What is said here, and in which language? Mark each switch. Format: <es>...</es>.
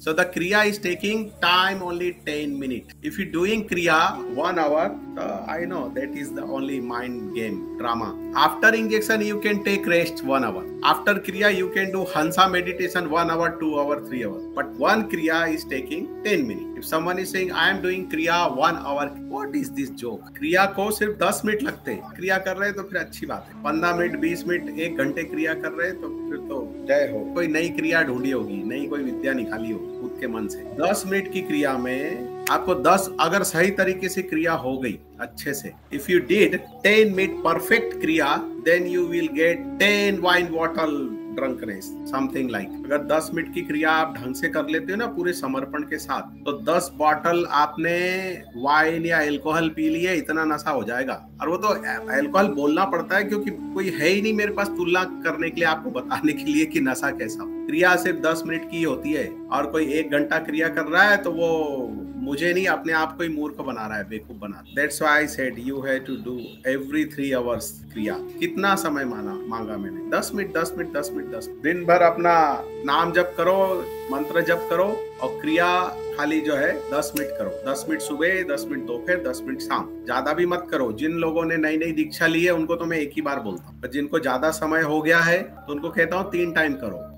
<en>So the kriya is taking time only 10 minutes. If you doing kriya 1 hour, I know that is the only mind game, drama. After injection you can take rest 1 hour. After kriya you can do hansa meditation 1 hour, 2 hour, 3 hours. But one kriya is taking 10 minutes. If someone is saying I am doing kriya 1 hour, what is this joke?</en> <hi>क्रिया को सिर्फ 10 minute लगते हैं। क्रिया कर रहे हैं तो फिर अच्छी बात है। 15 मिनट, 20 मिनट, 1 घंटे क्रिया कर रहे हैं तो फिर तो जय हो। कोई नई क्रिया ढूंढी होगी, नई कोई विद्या निकाली होगी खुद के मन से। 10 मिनट की क्रिया में आपको 10, अगर सही तरीके से क्रिया हो गई अच्छे से,</hi> <en>If you did 10 minute perfect kriya, then you will get 10 wine bottle drunkenness, something like.</en> <hi>अगर 10 मिनट की क्रिया आप ढंग से कर लेते हो ना पूरे समर्पण के साथ, तो 10 बॉटल आपने वाइन या अल्कोहल पी लिए, इतना नशा हो जाएगा। और वो तो अल्कोहल बोलना पड़ता है क्योंकि कोई है ही नहीं मेरे पास तुलना करने के लिए, आपको बताने के लिए कि नशा कैसा हो। क्रिया सिर्फ 10 मिनट की होती है, और कोई 1 घंटा क्रिया कर रहा है तो वो मुझे नहीं, अपने आप को ही मूर्ख बना रहा है, बेवकूफ बना रहा है।</hi> <en>That's why I said you have to do every 3 hours kriya.</en> <hi>कितना समय मांगा मैंने? 10 मिनट, 10 मिनट, 10 मिनट, 10 मिनट। दिन भर अपना नाम जप करो, मंत्र जप करो, और क्रिया खाली जो है 10 मिनट करो। 10 मिनट सुबह, 10 मिनट दोपहर, 10 मिनट शाम। ज्यादा भी मत करो। जिन लोगों ने नई दीक्षा ली है उनको तो मैं एक ही बार बोलता हूँ, जिनको ज्यादा समय हो गया है तो उनको कहता हूँ 3 टाइम करो।</hi>